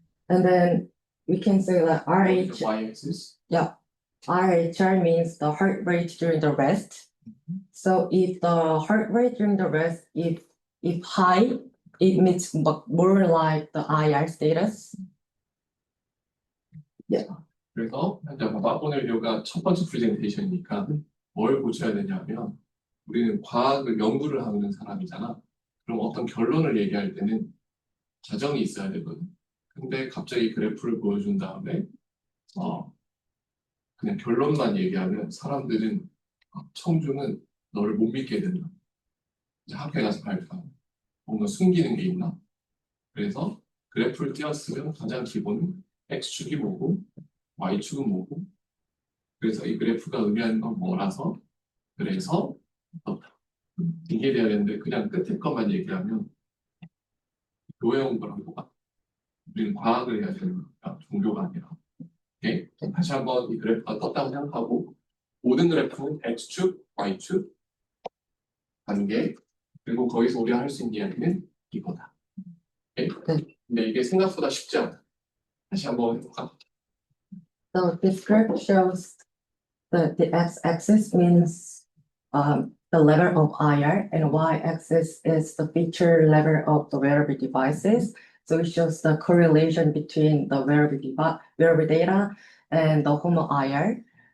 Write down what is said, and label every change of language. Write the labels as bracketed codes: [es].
[en] And then we can say that The y-axis. RHR means the heart rate during the rest. So if the heart rate during the rest, if high, it means more like the IR status. [ko] 그래서 이제 봐봐. 오늘 요가 첫 번째 프레젠테이션이니까 뭘 고쳐야 되냐면 우리는 과학을 연구를 하는 사람이잖아. 그럼 어떤 결론을 얘기할 때는 자정이 있어야 되거든. 근데 갑자기 그래프를 보여준 다음에 그냥 결론만 얘기하면 사람들은 청주는 너를 못 믿게 된다. 이제 학교에 가서 발표. 뭔가 숨기는 게 있나? 그래서 그래프를 띄웠으면 가장 기본은 X축이 뭐고 Y축은 뭐고 그래서 이 그래프가 의미하는 건 뭐라서 그래서 이게 돼야 되는데 그냥 끝에 것만 얘기하면 교회온 거랑 똑같아. 우리는 과학을 해야 되는 거니까 종교가 아니라. 오케이? 다시 한번 이 그래프가 떴다고 생각하고 모든 그래프는 X축, Y축 관계 그리고 거기서 우리가 할 수 있는 이야기는 이거다. 오케이? 근데 이게 생각보다 쉽지 않아. 다시 한번 해볼까? [en] So this graph shows the x-axis means the level of IR and y-axis is the feature level of the wearable devices. So it shows the correlation between the wearable data and the human IR.